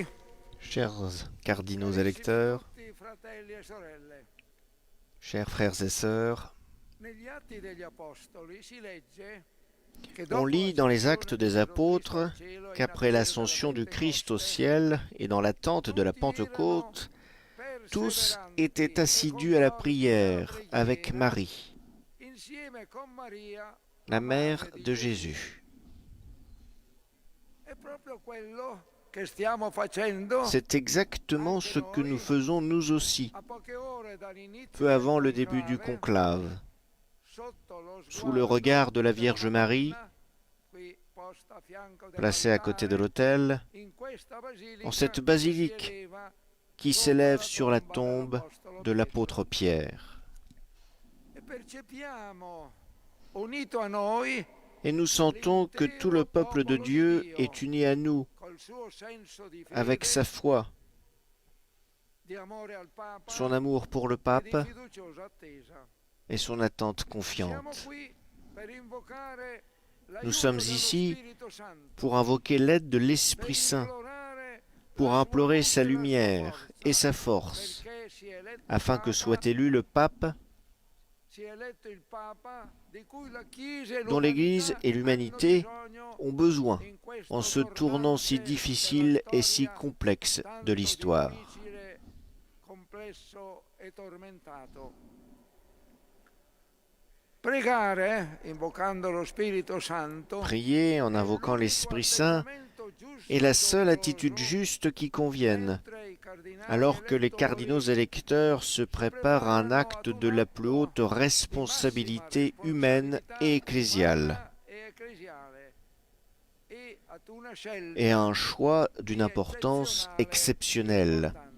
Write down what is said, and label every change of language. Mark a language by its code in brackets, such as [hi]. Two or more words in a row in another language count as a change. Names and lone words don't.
[fr] Chers cardinaux électeurs, [it] tutti fratelli e sorelle, [fr] chers frères et sœurs, [it] negli Atti degli Apostoli si legge che [fr] on lit dans les Actes des Apôtres qu'après l'ascension du Christ au ciel et dans l'attente de la Pentecôte, tous étaient assidus à la prière avec Marie, [it] insieme con Maria, [fr] la mère de Jésus. [it] è proprio quello che stiamo facendo [fr] C'est exactement ce que nous faisons nous aussi, [it] a poche ore dall'inizio [fr] peu avant le [it] del [fr] début du [it] conclave, [fr] conclave, [it] sotto lo [fr] sous le [it] sguardo [fr] regard de la [it] della [fr] Vierge Marie, [it] Madonna, qui posta a fianco [fr] placée à côté de [it] dell'altare, [fr] l'autel, [it] in questa basilica [fr] en cette [it] che [fr] basilique [it] siedeva [fr] qui s'élève sur la tombe de l'apôtre Pierre. [it] e percepiamo unito a noi [fr] Et nous sentons que tout le peuple de Dieu est uni à nous [it] col suo senso di [fr] avec [it] fede, [fr] sa foi, [it] di amore al Papa [fr] son amour pour le [it] e di [fr] pape [it] fiduciosa attesa. [fr] et son attente [it] Siamo [fr] confiante. [it] qui per invocare [fr] Nous [it] l'aiuto [fr] sommes [it] dello [fr] ici [it] Spirito Santo, [fr] pour invoquer l'aide de [it] per [fr] l'Esprit Saint, [it] implorare [fr] pour [it] la [fr] implorer [it] sua [fr] sa [it] luce e la sua [fr] lumière [it] forza, [fr] et sa force, [it] perché sia eletto [fr] afin que [it] Papa, [fr] soit élu le pape [it] sia eletto il Papa di cui la Chiesa e [fr] dont l'Église [it] l'umanità [fr] et l'humanité [it] hanno bisogno [fr] ont besoin [it] in questo [fr] en ce tournant si [it] torrente [fr] difficile [it] della [fr] et si [it] storia [fr] complexe [it] tanto [fr] de l'histoire. [it] difficile, complesso e tormentato. Pregare, invocando lo Spirito Santo, [fr] Prier en invoquant l'Esprit Saint est la seule attitude juste qui convienne, alors que les cardinaux électeurs se préparent à un acte de la plus haute responsabilité humaine et ecclésiale, et à un choix d'une importance exceptionnelle,